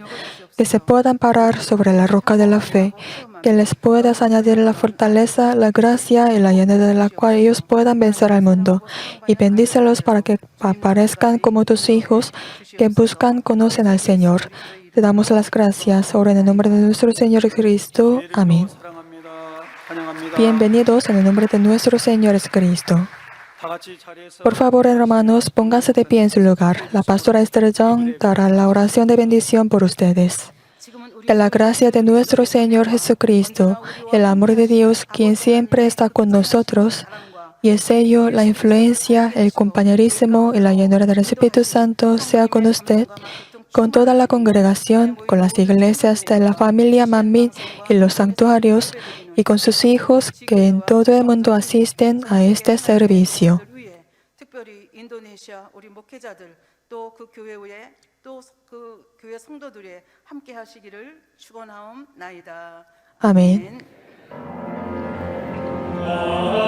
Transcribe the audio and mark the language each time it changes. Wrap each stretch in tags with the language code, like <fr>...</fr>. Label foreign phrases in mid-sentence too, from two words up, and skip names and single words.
<es>Que se puedan parar sobre la roca de la fe, que les puedas añadir la fortaleza, la gracia y la llenura de la cual ellos puedan vencer al mundo. Y bendícelos para que aparezcan como tus hijos, que buscan, conocen al Señor. Te damos las gracias. Ahora en el nombre de nuestro Señor Jesucristo. Amén.</es> <ko>사랑합니다. 환영합니다.</ko> <es>Bienvenidos en el nombre de nuestro Señor Jesucristo.</es> <ko>다 같이 자리에서</ko> <es>Por favor, hermanos, pónganse de pie en su lugar. La pastora Esther Young dará la oración de bendición por ustedes. Que la gracia de nuestro Señor Jesucristo, el amor de Dios, quien siempre está con nosotros, y el sello, la influencia, el compañerismo y la llenura del Espíritu Santo sea con usted, con toda la congregación, con las iglesias de la familia Mamín y los santuarios, y con sus hijos que en todo el mundo asisten a este servicio.</es> <ko>특별히 인도네시아 우리 목회자들 또 그 교회 외에 또 그 교회 성도들이 함께 하시기를 축원하옵나이다.</ko> <es>Amén.</es> <ko>아멘.</ko>